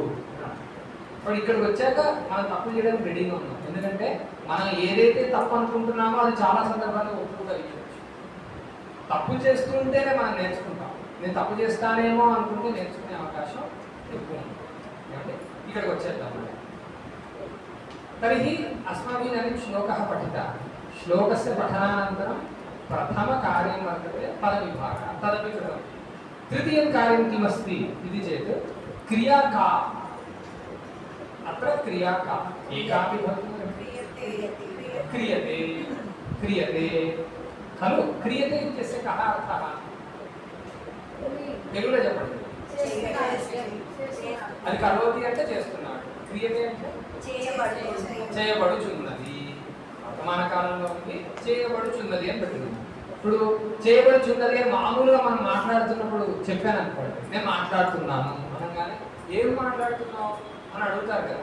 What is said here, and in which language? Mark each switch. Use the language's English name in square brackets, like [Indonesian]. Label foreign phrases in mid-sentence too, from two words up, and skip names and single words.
[Telugu] ఇప్పుడు ఇక్కడికి వచ్చాక మనం తప్పు చేయడానికి రెడీగా ఉన్నాం. ఎందుకంటే మనం ఏదైతే తప్పు అనుకుంటున్నామో అది చాలా సందర్భాల్లో ఒప్పుగా ఇవ్వచ్చు. తప్పు చేస్తుంటేనే మనం నేర్చుకుంటాం. నేను తప్పు చేస్తానేమో అనుకుంటే నేర్చుకునే అవకాశం ఎక్కువ ఉంది. ఇక్కడికి వచ్చేద్దాం. [Sanskrit] तर्हि अस्माभिः इदानीं श्लोकः पठितः। श्लोकस्य पठनानन्तरं प्रथमकार्यं वर्तते पदविभागः, तदपि कृतं। तृतीयं कार्यं किमस्ति इति चेत् क्रिया का। अत्र क्रिया का एकापि भवति, क्रियते क्रियते खलु। क्रियते इत्यस्य कः अर्थः? [Telugu] తెలుగులో చెప్పండి. అది కరోతి అంటే చేస్తున్నాడు, క్రియతే అంటే చేయబడుచున్నది. వర్తమాన కాలంలో ఉంది చేయబడుచున్నది అని పెట్టింది. ఇప్పుడు చేయబడుచున్నది అని మామూలుగా మనం మాట్లాడుతున్నప్పుడు చెప్పాను అనుకోండి, నేను మాట్లాడుతున్నాను అనగానే ఏం మాట్లాడుతున్నావు అని అడుగుతారు కదా.